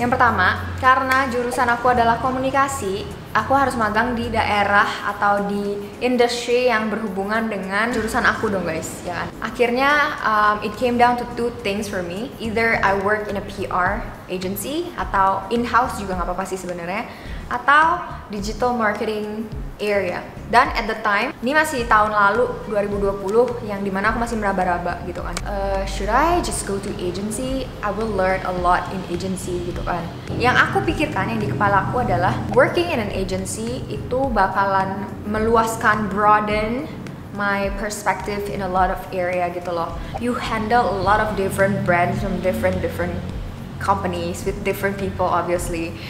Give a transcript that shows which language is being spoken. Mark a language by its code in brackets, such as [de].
[id] Yang pertama, karena jurusan aku adalah komunikasi, aku harus magang di daerah atau di industri yang berhubungan dengan jurusan aku dong guys, ya kan? Akhirnya [en] it came down to two things for me. Either I work in a PR agency [id] atau [en] in-house [id] juga nggak apa-apa sih sebenarnya, atau [en] digital marketing area. [id] Dan [en] at the time, [id] ini masih tahun lalu 2020 yang dimana aku masih meraba-raba gitu kan. [en] Should I just go to agency? I will learn a lot in agency [id] gitu kan. Yang aku pikirkan yang di kepala aku adalah [en] working in an agency [id] itu bakalan meluaskan, [en] broaden my perspective in a lot of area [id] gitu loh. [en] You handle a lot of different brands from different companies with different people obviously.